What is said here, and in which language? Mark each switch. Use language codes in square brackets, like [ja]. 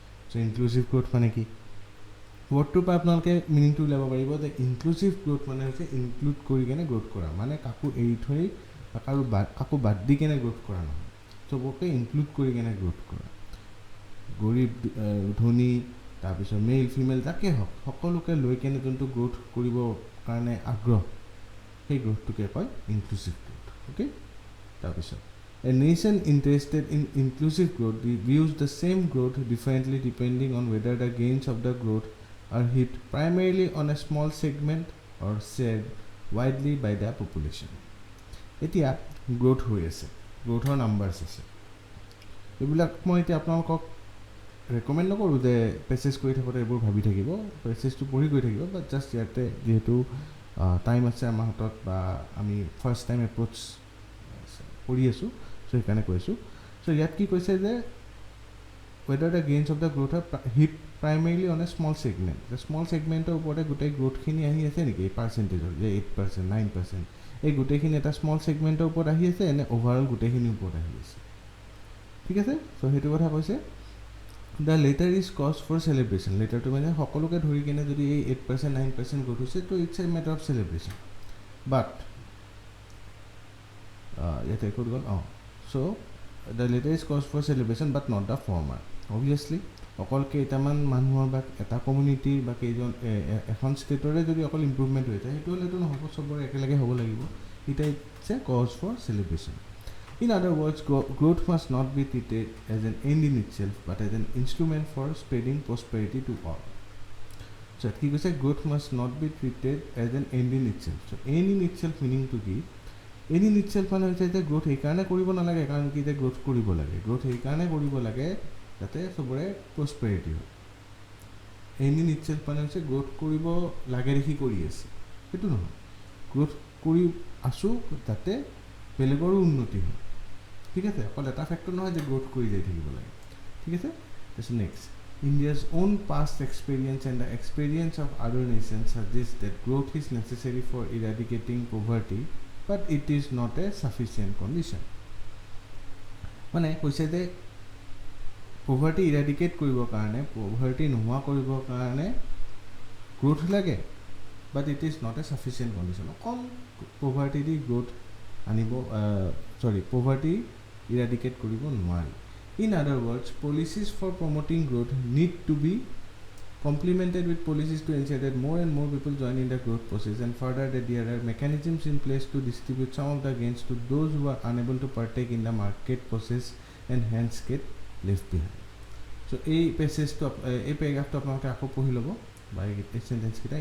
[as] চ' inclusive growth মানে কি, ৱৰ্ডটোৰ পৰা আপোনালোকে মিনিংটো উলিয়াব পাৰিব যে ইনক্লুচিভ গ্ৰোথ মানে হৈছে ইনক্লুড কৰি কেনে গ্ৰোথ কৰা, মানে কাকো এৰি থৈ বা কাকো বাদ দি কেনে গ্ৰোথ কৰা নহয়, চবকে ইনক্লুড কৰি কেনে গ্ৰোথ কৰা। গৰীব ধনী, তাৰপিছত মেল ফিমেল যাকে হওক, সকলোকে লৈ কেনে যোনটো গ্ৰোথ কৰিবৰ কাৰণে আগ্ৰহ, সেই গ্ৰোথটোকে কয় ইনক্লুচিভ গ্ৰোথ। অ'কে, তাৰপিছত [en] a nation interested in inclusive growth views the same growth differently depending on whether the gains of the growth are hit primarily on a small segment or shared widely by the population. [as] এতিয়া growth হৈ আছে, গ্ৰোথৰ numbers আছে, এইবিলাক মই এতিয়া আপোনালোকক recommend নকৰোঁ যে পেছেজ কৰি থাকোঁতে এইবোৰ ভাবি থাকিব, পেছেজটো পঢ়ি গৈ থাকিব, বাট জাষ্ট ইয়াতে যিহেতু টাইম আছে আমাৰ হাতত বা আমি ফাৰ্ষ্ট টাইম এপ্ৰ'চ কৰি আছোঁ, চ' সেইকাৰণে কৈছোঁ. চ' ইয়াত কি কৈছে যে [en] whether the gains of the growth are hit primarily on a small segment. The small segmentor [as] ওপৰতে গোটেই গ্ৰোথখিনি আহি আছে নেকি এই পাৰ্চেণ্টেজৰ যে 8%, 9%, এই গোটেইখিনি এটা স্মল ছেগমেণ্টৰ ওপৰত আহি আছে এনে অভাৰঅল গোটেইখিনি ওপৰত আহি আছে, ঠিক আছে. চ' সেইটো কথা কৈছে. [en] The latter is cause for celebration. [as] লেটাৰটো মানে সকলোকে ধৰি কিনে যদি এই 8%, 9% গ্ৰোথ হৈছে তো [en] It's a matter of celebration. But [as] ইয়াতে ক'ত গ'ল, [en] So' the latter is cause for celebration but not the former. [as] Obviously অকল কেইটামান মানুহৰ বা এটা কমিউনিটিৰ বা কেইজন এখন ষ্টেটৰে যদি অকল ইম্প্ৰুভমেণ্ট হৈ যায় সেইটো হ'লেতো নহ'ব, চবৰে একেলগে হ'ব লাগিব. [en] এটা it's a cause for celebration. In other words, growth must not be treated as an end in itself, but as an instrument for spreading prosperity to all. So, [as] কি কৈছে [en] growth must not be treated as an end in itself. So, end in itself meaning to কি? End in itself [as] মানে হৈছে যে growth সেইকাৰণে কৰিব নালাগে কাৰণ কি যে growth কৰিব লাগে. growth সেইকাৰণে কৰিব লাগে যাতে চবৰে prosperity হয়. [en] End in itself [as] মানে হৈছে growth কৰিব লাগে দেখি কৰি আছে, সেইটো নহয়. growth কৰি আছোঁ যাতে বেলেগৰো উন্নতি হয়, ঠিক আছে. অকল এটা ফেক্টৰ নহয় যে গ্ৰোথ কৰি যাই থাকিব লাগে, ঠিক আছে. তাৰপিছত next, [en] India's own past experience and the experience of other nations suggest that growth is necessary for eradicating poverty but it is not a sufficient condition. [as] মানে কৈছে যে পভাৰ্টি ইৰাডিকেট কৰিবৰ কাৰণে, পভাৰ্টি নোহোৱা কৰিবৰ কাৰণে গ্ৰোথ লাগে, [en] But it is not a sufficient condition. [as] অকল পভাৰ্টি দি গ্ৰোথ আনিব পভাৰ্টি ইৰাডিকেট কৰিব নোৱাৰি. [en] In other words, policies for promoting growth need to be complemented with policies to ensure that more and more people join in the growth process, and further that there are mechanisms in place to distribute some of the gains to those who are unable to partake in the market process and hence get left behind. [as] So এই পেছেজটো এই পেৰাগ্ৰাফটো আপোনালোকে আকৌ পঢ়ি ল'ব বা এই চেণ্টেঞ্চকেইটা.